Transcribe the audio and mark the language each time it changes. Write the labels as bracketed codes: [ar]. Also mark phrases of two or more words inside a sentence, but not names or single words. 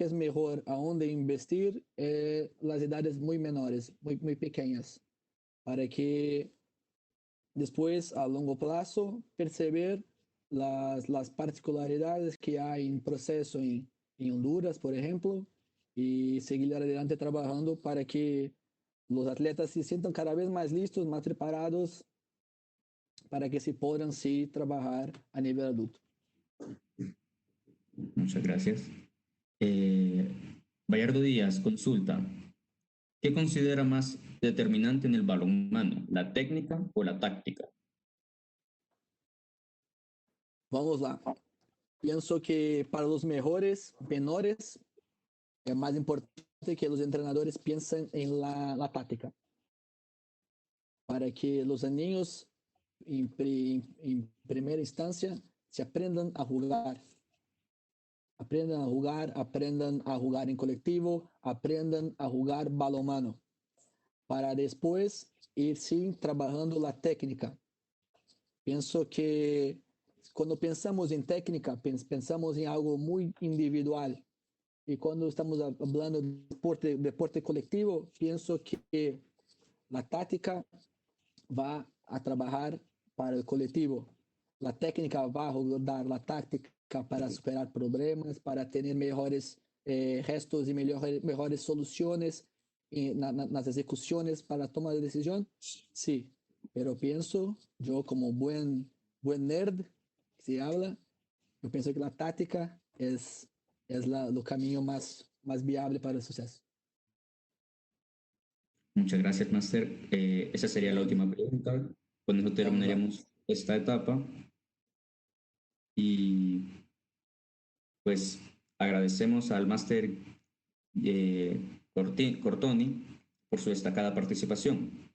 [pt] é melhor, aonde investir, as idades muito menores, muito pequenas, para que depois, a longo prazo, perceber [es] las particularidades [pt] que há em processo em Honduras, por exemplo, e [es] seguir adelante [pt] trabalhando para que os atletas se sintam cada vez mais listos, mais preparados, para que se possam sí trabalhar a nível adulto. [es] Muchas gracias. Bayardo Díaz consulta: ¿qué considera más determinante en el balonmano, la técnica o la táctica? [pt] Vamos lá. Penso que para os menores é mais importante que os treinadores pensem em la tática, para que os aninhos, em primeira instância, se aprendam a jogar. [es] Aprendan a jugar en colectivo, aprendan a jugar balonmano, para después ir sim trabajando la técnica. Pienso que cuando pensamos en técnica, pensamos en algo muy individual. Y cuando estamos hablando de deporte colectivo, pienso que la táctica va a trabajar para el colectivo. La técnica va a dar la táctica para superar problemas, [pt] para ter melhores gestos e melhores soluções nas execuções para a toma de decisão? Sim, pero penso, eu como [es] buen nerd que se habla, [pt] eu penso que a tática é o caminho mais viável para o sucesso. [es] Muchas gracias, Master. Esa sería la última pregunta. Con eso terminaríamos esta etapa. Y pues agradecemos al Máster Cortoni por su destacada participación.